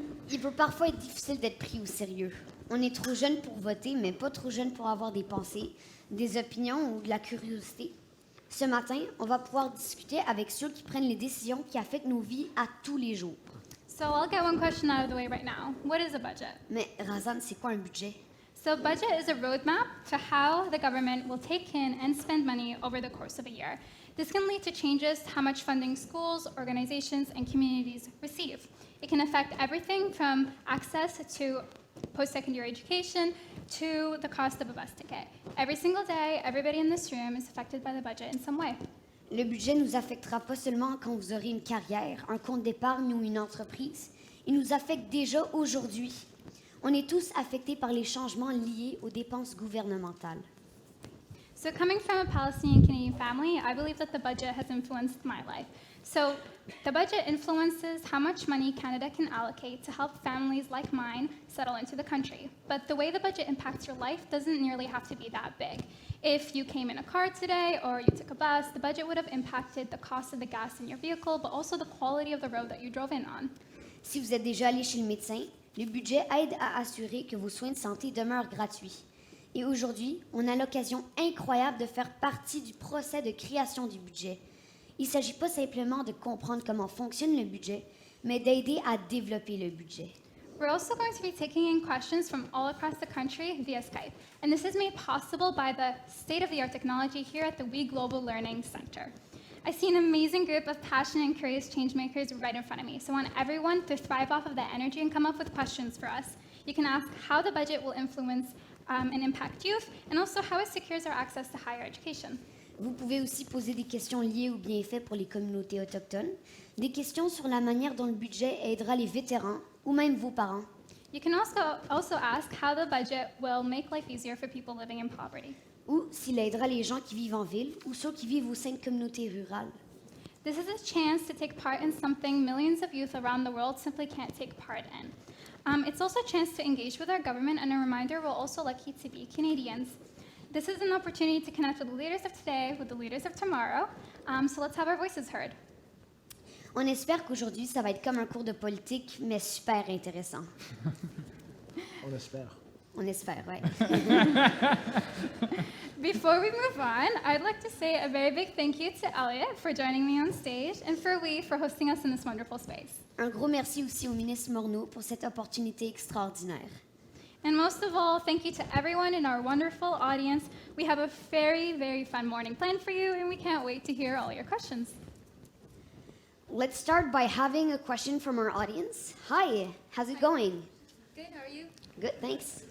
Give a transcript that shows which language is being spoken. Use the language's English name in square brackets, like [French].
[French] Il peut parfois être difficile d'être pris au sérieux. On est trop jeune pour voter, mais pas trop jeune pour avoir des pensées, des opinions ou de la curiosité. Ce matin, on va pouvoir discuter avec ceux qui prennent les décisions qui affectent nos vies à tous les jours. [English] So I'll get one question out of the way right now. What is a budget? [French] Mais Razan, c'est quoi un budget? [English] So budget is a roadmap to how the government will take in and spend money over the course of a year. This can lead to changes to how much funding schools, organizations, and communities receive. It can affect everything from access to post-secondary education to the cost of a bus ticket. Every single day, everybody in this room is affected by the budget in some way. [French] Le budget nous affectera pas seulement quand vous aurez une carrière, un compte d'épargne ou une entreprise. Il nous affecte déjà aujourd'hui. On est tous affectés par les changements liés aux dépenses gouvernementales. [English] So coming from a Palestinian Canadian family, I believe that the budget has influenced my life. So the budget influences how much money Canada can allocate to help families like mine settle into the country. But the way the budget impacts your life doesn't nearly have to be that big. If you came in a car today or you took a bus, the budget would have impacted the cost of the gas in your vehicle, but also the quality of the road that you drove in on. [French] Si vous êtes déjà allé chez le médecin, le budget aide à assurer que vos soins de santé demeurent gratuits. Et aujourd'hui, on a l'occasion incroyable de faire partie du procès de création du budget. Il ne s'agit pas simplement de comprendre comment fonctionne le budget, mais d'aider à développer le budget. [English] We're also going to be taking in questions from all across the country via Skype, and this is made possible by the state-of-the-art technology here at the We Global Learning Center. I see an amazing group of passionate and curious changemakers right in front of me, so I want everyone to thrive off of that energy and come up with questions for us. You can ask how the budget will influence and impact youth, and also how it secures our access to higher education. [French] Vous pouvez aussi poser des questions liées aux bienfaits pour les communautés autochtones, des questions sur la manière dont le budget aidera les vétérans ou même vos parents. [English] You can also ask how the budget will make life easier for people living in poverty. [French] Ou s'il aidera les gens qui vivent en ville ou ceux qui vivent au sein de communautés rurales. [English] This is a chance to take part in something millions of youth around the world simply can't take part in. It's also a chance to engage with our government and a reminder we're also lucky to be Canadians. This is an opportunity to connect with the leaders of today with the leaders of tomorrow, so let's have our voices heard. [French] On espère qu'aujourd'hui, ça va être comme un cours de politique, mais super intéressant. On espère. On espère, ouais. [English] Before we move on, I'd like to say a very big thank you to Elliot for joining me on stage and for Lee for hosting us in this wonderful space. [French] Un gros merci aussi au ministre Morneau pour cette opportunité extraordinaire. [English] And most of all, thank you to everyone in our wonderful audience. We have a very, very fun morning planned for you, and we can't wait to hear all your questions. Let's start by having a question from our audience. Hi, how's it going? Good, how are you? Good, thanks.